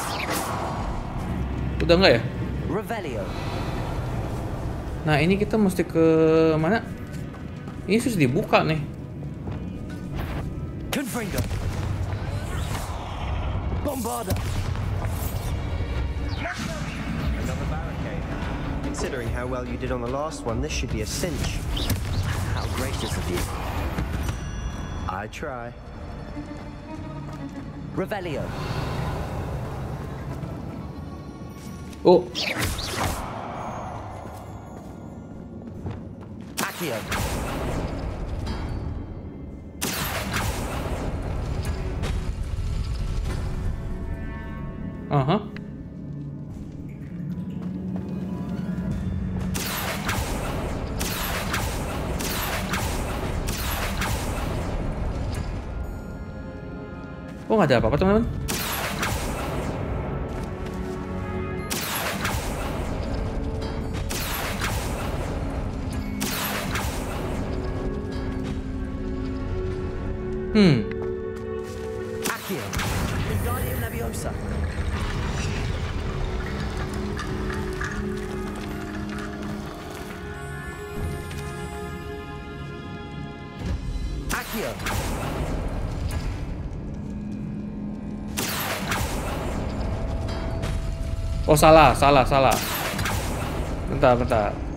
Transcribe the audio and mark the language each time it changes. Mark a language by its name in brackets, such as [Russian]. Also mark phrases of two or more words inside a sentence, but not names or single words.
[Indonesian] Udah enggak ya? Nah ini kita mesti ke mana? Ini sudah dibuka nih. [English] Considering how well you did on the last one, this should be a cinch. How gracious of you. I try. Revelio. Oh. Accio. Aha. [Indonesian] Oh, nggak ada apa-apa teman-teman. Accio. Wingardium Leviosa. Accio. Oh salah. Bentar.